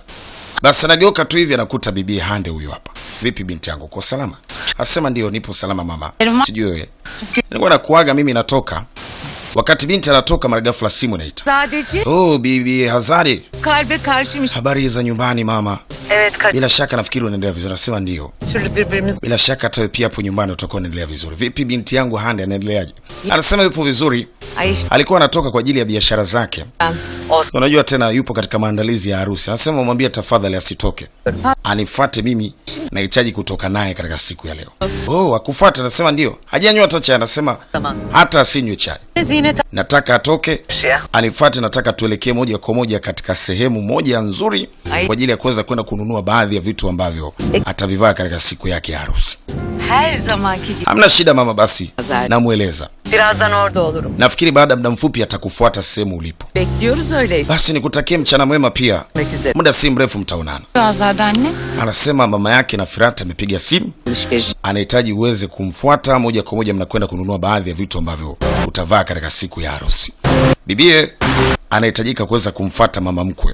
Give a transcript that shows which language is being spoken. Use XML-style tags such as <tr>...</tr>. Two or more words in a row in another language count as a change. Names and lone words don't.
<sw>Basi anageuka tu hivi anakuta bibi Hande huyo hapa. Vipi binti yangu, uko salama? Asema ndio nipo salama mama. Sijui wewe. Nilikuwa nakuaga mimi natoka. Wakati binti anatoka mara ghafla simu inaita. Oh bibi Hazari.</sw> <tr>Kalbe karşıymış.</tr> <sw>Habari za nyumbani mama?</sw> <tr>Evet kalbe.</tr> <sw>Bila shaka nafikiri unaendelea vizuri. Anasema ndio. Bila shaka hata pia hapo nyumbani utakuwa unaendelea vizuri. Vipi binti yangu Hande anaendeleaje? Anasema yupo vizuri. Alikuwa anatoka kwa ajili ya biashara zake. Unajua tena yupo katika maandalizi ya harusi. Anasema mwambie tafadhali asitoke. Anifuate mimi, nahitaji kutoka naye katika siku ya leo. Oh, akufuata? Anasema ndio. Hajanywa hata chai. Anasema hata asinywe chai. Nataka atoke, anifuate, nataka tuelekee moja kwa moja katika sehemu moja nzuri kwa ajili ya kuweza kwenda kununua baadhi ya vitu ambavyo atavivaa katika siku yake ya harusi. Hamna shida mama, basi namueleza.</sw> <tr>Birazdan orada olurum.</tr> <sw>Nafikiri baada muda mfupi atakufuata sehemu ulipo.</sw> <tr>Bekliyoruz öyleyse.</tr> <sw>Basi nikutakie mchana mwema pia. Muda si mrefu mtaonana.</sw> <tr>Azade anne.</tr> <sw>Anasema mama yake na Firata amepiga simu. Anahitaji uweze kumfuata moja kwa moja, mnakwenda kununua baadhi ya vitu ambavyo utavaa katika siku ya harusi. Bibie anahitajika kuweza kumfuata mama mkwe.</sw>